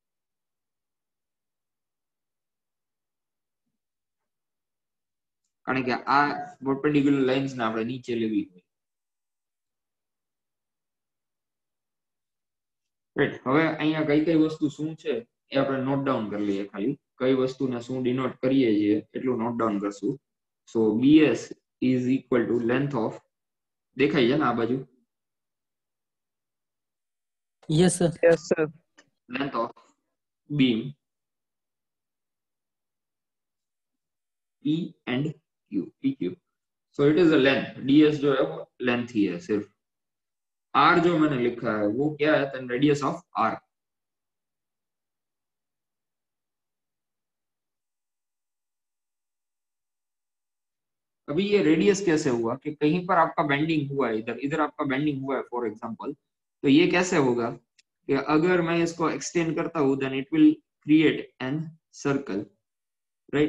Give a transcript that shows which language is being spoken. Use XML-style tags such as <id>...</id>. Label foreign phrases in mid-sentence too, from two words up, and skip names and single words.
<gu>કારણ કે આ</gu> <en>perpendicular lines</en> <gu>ને આપણે નીચે લેવી હોય. રાઈટ, હવે અહીંયા કઈ કઈ વસ્તુ શું છે એ આપણે</gu> <en>note down</en> <gu>કરી લઈએ. ખાલી કઈ વસ્તુને શું ડિનોટ કરીએ છીએ એટલું</gu> <en>note down</en> <gu>કરશું.</gu> <en>સો BS is equal to length of,</en> <gu>દેખાય છે ને આ બાજુ?</gu> <en>Yes, sir. Yes, sir. Length of beam P and Q, PQ. So it is a length.</en> <hi>DS जो है वो लेंथ ही है सिर्फ. R जो मैंने लिखा है वो क्या है?</hi> <en>then radius of R.</en> <hi>अभी ये रेडियस कैसे हुआ कि कहीं पर आपका बेंडिंग हुआ है, इधर इधर आपका बेंडिंग हुआ है</hi> <en>for example,</en> <hi>तो ये कैसे होगा कि अगर मैं इसको एक्सटेंड करता हूं</hi> <en>then it will create an circle, right.</en>